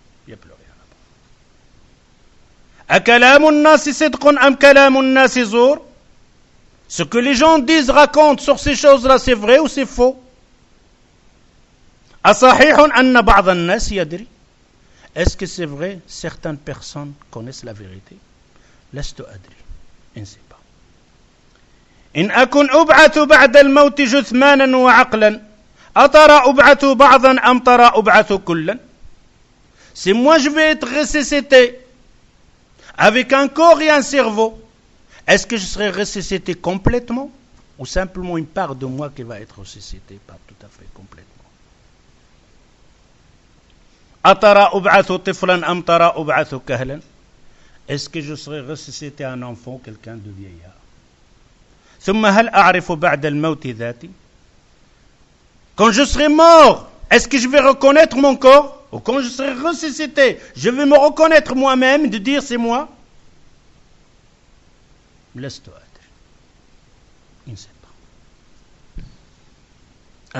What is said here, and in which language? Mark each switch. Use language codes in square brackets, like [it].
[fr] Il n'y a plus rien là-bas. [ar] أَكَلَامُ النَّاسِ صِدْقٌ أَمْ كَلَامُ النَّاسِ زُورٌ? [fr] Ce que les gens disent, racontent sur ces choses-là, c'est vrai ou c'est faux? [ar] أَصَحِيحٌ أَنَّ بَعْضَ النَّاسِ يَدْرِي? [fr] Est-ce que c'est vrai? Certaines personnes connaissent la vérité. [ar] لست أدري. [fr] Je ne sais pas. [ar] إن أكن أبعث بعد الموت جثمانا وعقلا أترى أبعث بعضا أم ترى أبعث كلا? [fr] Si moi je vais être ressuscité avec un corps et un cerveau, est-ce que je serai ressuscité complètement ou simplement une part de moi qui va être ressuscitée, pas tout à fait complètement? [ar] أترى أبعث طفلا أم ترى أبعث كهلا? [fr] Est-ce que je serai ressuscité un enfant, quelqu'un de vieillard? [ar] ثم هل أعرف بعد الموت ذاتي? [fr] Quand je serai mort, est-ce que je vais reconnaître mon corps? Ou quand je serai ressuscité, je vais me reconnaître moi-même, de dire c'est moi? [ar] لست أدري. [fr] Il ne sait pas.